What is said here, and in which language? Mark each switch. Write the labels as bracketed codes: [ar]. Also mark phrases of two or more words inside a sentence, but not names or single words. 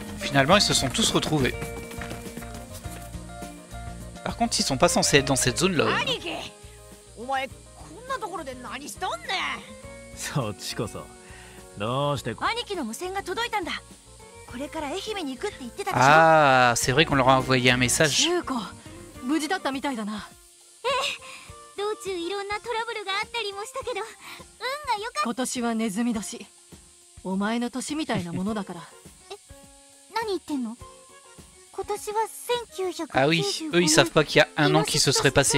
[fr] Finalement, ils se sont tous retrouvés. Par contre, ils sont pas censés être dans cette zone-là. [ja] お前こんなところで何しとんねん。そっちこそどうして兄貴の無線が届いたんだ。これから愛媛に行くって言ってたでしょ。 [fr] Ah, c'est vrai qu'on leur a envoyé un message. [ja] 優子無事だったみたいだな。道中いろんなトラブルがあったりもしたけど運が良かっ今年はネズミ年。お前の年みたいなものだから。た。何言ってんの？今年は1995 [fr] Ah oui, eux ils savent pas qu'il y a un an qui se serait passé.